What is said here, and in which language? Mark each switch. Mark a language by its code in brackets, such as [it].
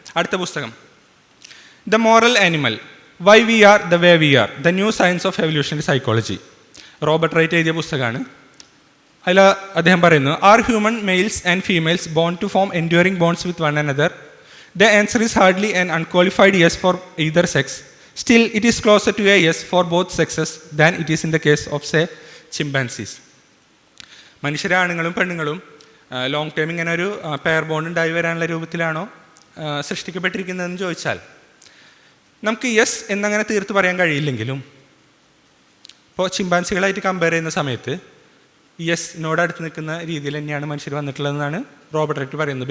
[ml] അടുത്ത പുസ്തകം the moral animal, Y V are the way we R, the new science of evolutionary psychology, Robert right എഴുതിയ പുസ്തകമാണ്. അതിൽ അദ്ദേഹം പറയുന്നു, [en] Are human males and females born to form enduring bonds with one another? The answer is hardly and unqualified yes for either sex. Still, it is closer to a yes for both sexes than it is in the case of, say, chimpanzees. [ml] മനുഷ്യരെ ആണുങ്ങളും പെണ്ണുങ്ങളും long time ഇങ്ങനെ ഒരു pair bond ഉണ്ടായി വരാനുള്ള രൂപത്തിലാണോ സൃഷ്ടിക്കപ്പെട്ടിരിക്കുന്നതെന്ന് ചോദിച്ചാൽ നമുക്ക് yes എന്നങ്ങനെ തീർത്ത് പറയാൻ കഴിയില്ലെങ്കിലും, ഇപ്പോൾ ചിമ്പാൻസികളായിട്ട് കമ്പയർ ചെയ്യുന്ന സമയത്ത് യെസ് അടുത്ത് നിൽക്കുന്ന രീതിയിൽ തന്നെയാണ് മനുഷ്യർ വന്നിട്ടുള്ളതെന്നാണ് റോബർട്ട് റൈറ്റ് പറയുന്നത്.